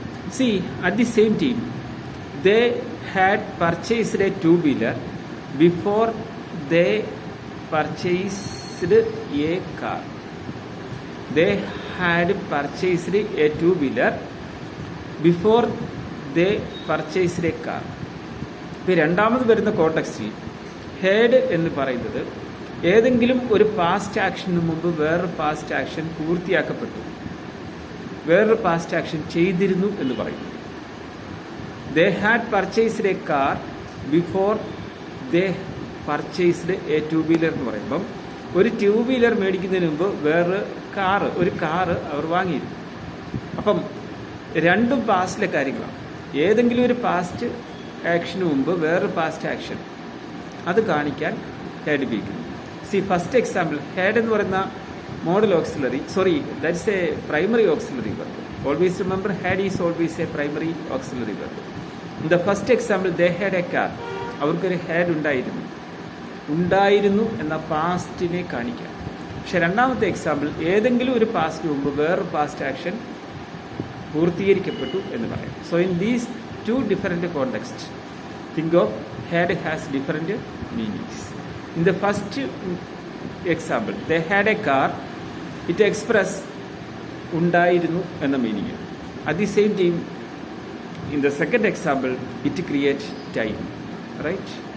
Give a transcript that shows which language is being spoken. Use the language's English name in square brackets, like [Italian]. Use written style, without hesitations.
[English] See, at the same time, they had purchased a two-wheeler before they purchased a car. They had purchased a two-wheeler before they purchased a car. [Malayalam] ഇപ്പോൾ രണ്ടാമത് വരുന്ന കോണ്ടെക്സ്റ്റിൽ had എന്ന് പറയുന്നത് ഏതെങ്കിലും ഒരു past action മുമ്പ് വേറൊരു past action പൂർത്തിയാക്കപ്പെട്ടു, വേറൊരു പാസ്റ്റ് ആക്ഷൻ ചെയ്തിരുന്നു എന്ന് പറയും. [English] they had purchased a car before they purchased a two wheeler [Malayalam] എന്ന് പറയുമ്പം ഒരു ടു വീലർ മേടിക്കുന്നതിന് മുമ്പ് ഒരു കാറ് അവർ വാങ്ങിയിരുന്നു. അപ്പം രണ്ടും പാസ്റ്റിലെ കാര്യങ്ങളാണ്. ഏതെങ്കിലും ഒരു പാസ്റ്റ് ആക്ഷന് മുമ്പ് വേറൊരു പാസ്റ്റ് ആക്ഷൻ അത് കാണിക്കാൻ ഹാഡ് ഉപയോഗിക്കുന്നു. [English] C first example, had [Malayalam] എന്ന് പറയുന്ന [English] Modal auxiliary, that's a primary auxiliary verb. Always remember, had is always a primary auxiliary verb. In the first example, they had a car, [Malayalam] അവർക്കൊരു had ഉണ്ടായിരുന്നു എന്ന പാസ്റ്റിനെ കാണിക്കാം. പക്ഷെ രണ്ടാമത്തെ എക്സാമ്പിൾ, ഏതെങ്കിലും ഒരു പാസ്റ്റിന് മുമ്പ് വേറൊരു പാസ്റ്റ് ആക്ഷൻ പൂർത്തീകരിക്കപ്പെട്ടു എന്ന് പറയാം. [English] So in these two different contexts, think of had has different meanings. In the first example, they had a car, it express [Malayalam] undayirunnu enna [English] meaning. At the same time, in the second example, it creates time, right?